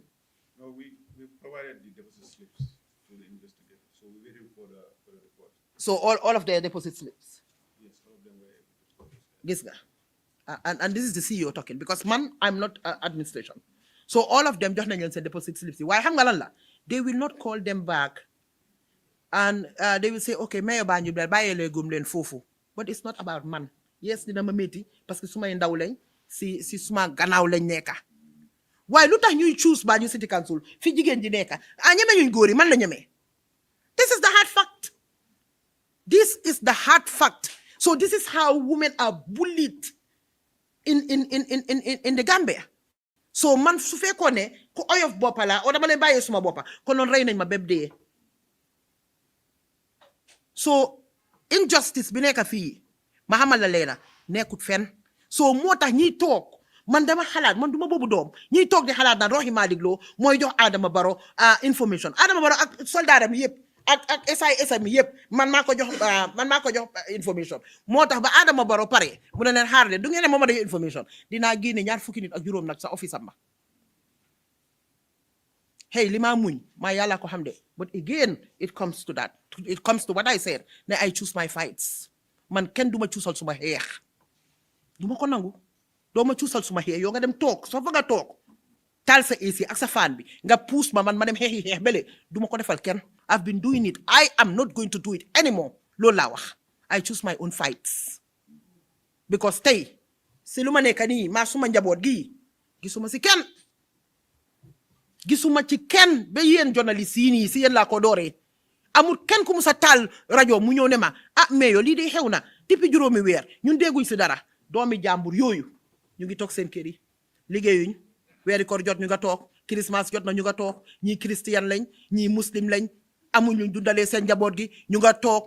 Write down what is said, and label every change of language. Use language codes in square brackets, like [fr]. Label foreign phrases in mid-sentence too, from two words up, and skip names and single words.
[en] No, we provided the deposit slips to the investigator, so we're waiting for the report. So all of their deposit slips. Yes, all of them were able to. This guy. And this is the CEO talking, because I'm not administration. So all of them just nañ seen deposit slips. [wo] Why xam nga lan la? [en] They will not call them back, and they will say, okay, mayor Banjul [wo] bàyyile gum leen foofu. [en] But it's not about man. Yes, [wo] dina ma métti [fr] parce que [wo] suma ndaw lañ si suma gannaaw lañ nekka. Waaye lu tax ñuy choose Banjul City Council fi jigéen ji nekka ñeme ñuy góor yi man la ñeme. [en] This is the hard fact. This is the hard fact. So this is how women are bullied in the Gambia. [wo] So man su fekkoon ne ku oyof boppa la o dama leen bàyyee suma boppa kon noon rey nañ ma bépp dee. So injustice bi nekk fii ma xamal la leena nekkut fen. So moo tax ñiy toog man dama xalaat man duma boobu doom ñiy toog di xalaat naan Rohey Malick Lowe mooy jox Adama Barrow information. Adama Barrow ak soldaaram yëpp ak SIS mi yëpp man maa ko jox information. Moo tax ba Adama Barrow pare mu ne leen xaar leen du ngeen ne mooma dañu information dinaa génne 20 nit ak juróom nag sa office am ba. hey lima muñ ma yàlla ko xam de, [en] but again it comes to that, it comes to what I said ne I choose my fights. [wo] Man kenn duma cuusal suma xeex, duma ko nangu. doo ma cuusal suma xeex yow nga dem toog soo fa nga toog taal sa AC ak sa fan bi nga puus ma man ma dem xeexi xeex bele duma ko defal kenn. [en] I've been doing it, I am not going to do it anymore. [wo] loolu laa wax. [en] I choose my own fights because [wo] tey si lu ma nekk nii maa suma njaboot gi gisuma si kenn, gisuma ci kenn ba yéen journaliste yi nii si yéen laa ko dooree. amul kenn ku musa taal rajo mu ñëw ne ma mais yow lii de xew na depuis juróomi weer ñun dégguñ si dara. doomi jàmbur yooyu ñu ngi toog seen kër yi liggéeyuñ, weeri koor jot ñu nga toog, Christmas jot na ñu nga toog, ñii christian lañ ñii muslim lañ, amuñ luñ dundalee seen njaboot gi ñu nga toog.